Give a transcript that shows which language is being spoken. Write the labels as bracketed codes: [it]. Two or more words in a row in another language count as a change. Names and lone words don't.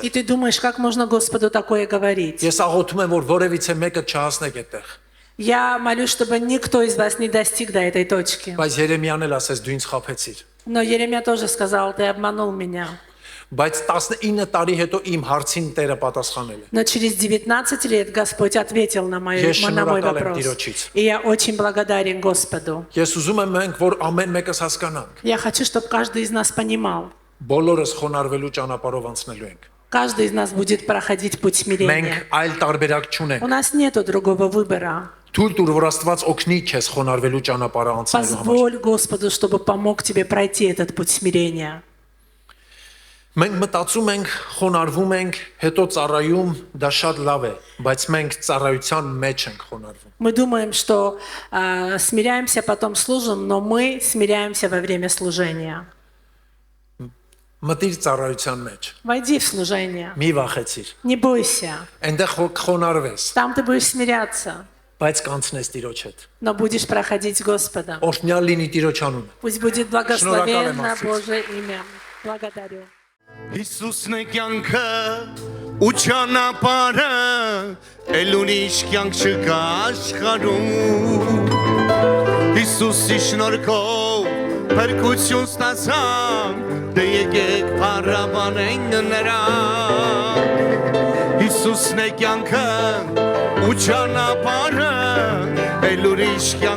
[ru] И ты думаешь, как можно Господу такое говорить? [hy] Ես աղոթում եմ, որ որևիցե մեկը չհասնեք այդտեղ։ [ru] Я молюсь, чтобы никто из вас не достиг до этой точки. [hy] Բայց Երեմիան էլ ասեց դու ինձ խաբեցիր։ [ru] Но Еремия тоже сказал, ты обманул меня. [hy] Բայց 19 տարի հետո իմ հարցին Տերը պատասխանել է։ [ru] Но через 19 лет Господь ответил на мой [hy] շնորհակալ եմ [ru] вопрос. [hy] Տիրոջից։ [ru] И я очень благодарен Господу. [hy] Ես ուզում եմ մենք, որ ամեն մեկս հասկանանք։ [ru] Я хочу, чтобы каждый из нас понимал. [hy] Բոլորս խոնարհվելու ճանապարհով անցնելու ենք։ [ru] Каждый из нас будет проходить путь смирения. [hy] Մենք այլ տարբերակ [ru] У [hy] չունենք։ [ru] нас нету другого выбора. [hy] Թույլ տուր, որ Աստված օգնի քեզ խոնարհվելու ճանապարհը անցնելու համար։ [ru] Позволь Господу, чтобы помог тебе пройти этот путь смирения. [hy] Մենք մտածում ենք, խոնարհվում ենք, հետո ծառայում, դա շատ լավ է, բայց մենք ծառայության մեջ ենք խոնարհվում։ [ru] Мы думаем, что смиряемся, потом служим, но мы смиряемся во время служения. [hy] Մտիր ծառայության մեջ։ [ru] Войди в служение, [hy] Մի վախեցիր։ [ru] не бойся. [hy] Այնտեղ խոնարհվես, [ru] Там ты будешь смиряться, [hy] բայց կանցնես Տիրոջ հետ։ [ru] но будешь проходить с Господом. [hy] Օրհնյալ լինի Տիրոջ անունը։ [ru] Пусть будет Шнуракале, благословенно Марфис. Божье имя. Благодарю. [hy] Հիսուսն է կյանքը ու ճանապարհը, էլ ուրիշ կյանք չկա աշխարհում։ Հիսուսի շնորհքով փրկություն ստացանք, դե եկեք փառաբանենք նրան։ Հիսուսն է կյանքը ու ճանապարհը, էլ ուրիշ կյանք